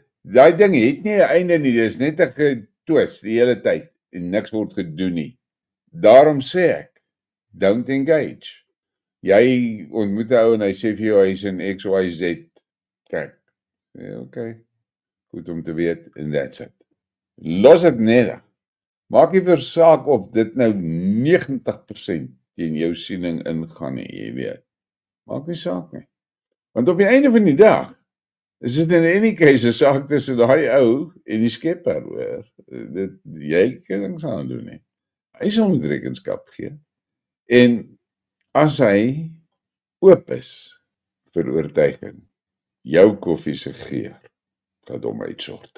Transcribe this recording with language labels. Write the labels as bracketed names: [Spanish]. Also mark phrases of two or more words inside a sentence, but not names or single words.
[Afrikaans] Daai ding het nie 'n einde nie. Dis net 'n getwis die hele tyd en niks word gedoen nie. Daarom sê ek, [English] don't engage. [Afrikaans] Jy ontmoet 'n ou en hy sê vir jou hy's in XYZ. Kyk. Ja, okay. Goed om te weet en [English] that's it. [Afrikaans] Los dit net. Maak nie vir saak of dit nou 90% teen jou siening ingaan nie, jy weet. Maak nie saak nie. Want op die einde van die dag is dit [English] in any case [Afrikaans] 'n saak tussen daai ou en die Skepper, hoor. Jy kan niks aan doen nie. Hy sal moet rekenskap gee. En as hy oop is vir oortuiging, jou koffie se geur gaat hom uitsort.